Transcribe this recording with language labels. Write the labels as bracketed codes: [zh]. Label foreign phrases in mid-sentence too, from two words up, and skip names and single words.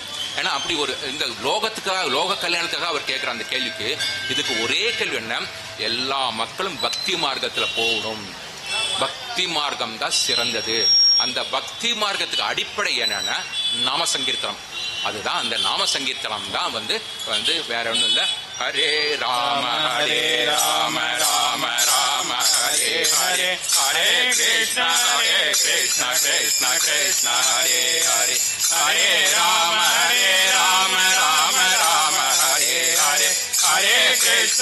[ta] ஏன்னா அப்படி ஒரு இந்த லோக கல்யாணத்துக்காக அவர் கேட்கிற அந்த கேள்விக்கு இதுக்கு ஒரே கேள்வி என்ன, எல்லா மக்களும் பக்தி மார்க்கத்துல போகணும், பக்தி மார்க்கம் தான் சிறந்தது. அந்த பக்தி மார்க்கத்துக்கு அடிப்படை என்னன்னா நாம சங்கீர்த்தனம். அதுதான் அந்த நாம சங்கீர்த்தனம் தான் வந்து வேற ஒண்ணும் இல்ல. [sa] हरे राम हरे राम राम राम हरे हरे, हरे कृष्ण कृष्ण कृष्ण हरे हरे, हरे राम राम राम हरे हरे, हरे कृष्ण